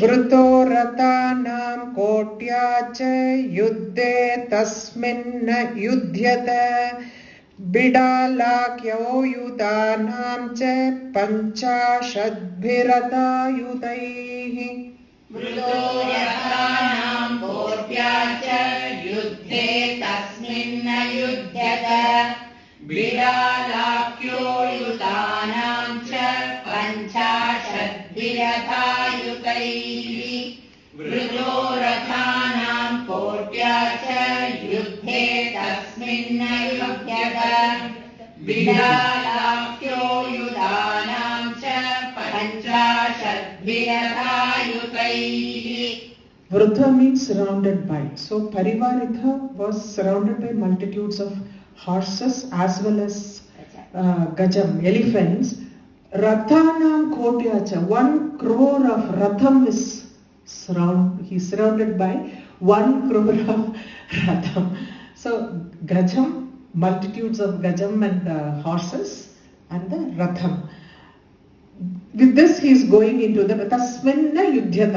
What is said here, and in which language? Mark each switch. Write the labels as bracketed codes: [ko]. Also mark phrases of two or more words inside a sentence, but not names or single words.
[sa] वृतो रथानां कोट्या च. युद्धे तस्मिन् न युध्यत. बिडालाख्यो युतानां च. पञ्चाशद्भिरथायुतैः. वृतो रथानां कोट्या च युद्धे तस्मिन् न युध्यत बिडालाख्यो युतानां च पञ्चाशद्भिरथायुतैः वृतो रथानां कोट्या च युद्धे तस्मिन् न युध्यत बिडालाख्यो युतानां च पञ्चाशद्भिरथायुतैः. [en] Vrutha means surrounded by. So Parivaritha was surrounded by multitudes of horses as well as Gajam, elephants. [sa] रथानां कोट्या च, [en] 1 crore of Ratham is he's surrounded by 1 crore of Ratham. So Gajam, multitudes of Gajam and horses, and the Ratham. With this he is going into the [sa] तस्मिन् न युध्यत.